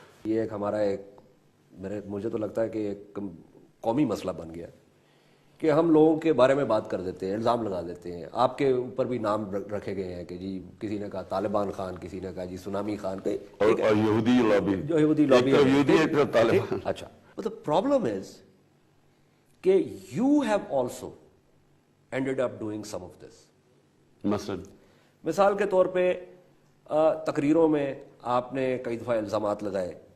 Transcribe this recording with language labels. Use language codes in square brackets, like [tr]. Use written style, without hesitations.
[ur] یہ ایک ہمارا مجھے تو لگتا ہے کہ ایک قومی مسئلہ بن گیا کہ ہم لوگوں کے بارے میں بات کر دیتے ہیں, الزام لگا دیتے ہیں. آپ کے اوپر بھی نام رکھے گئے ہیں کہ جی کسی نے کہا طالبان خان, کسی نے کہا جی سونامی خان, اور یہودی لابی, جو یہودی لابی ہے طالبان. [en] اچھا, but the problem is [ur] کہ [en] you have also ended up doing some of this. [ur] مثال کے طور پہ تقریروں میں آپ نے کئی دفعہ الزامات لگائے.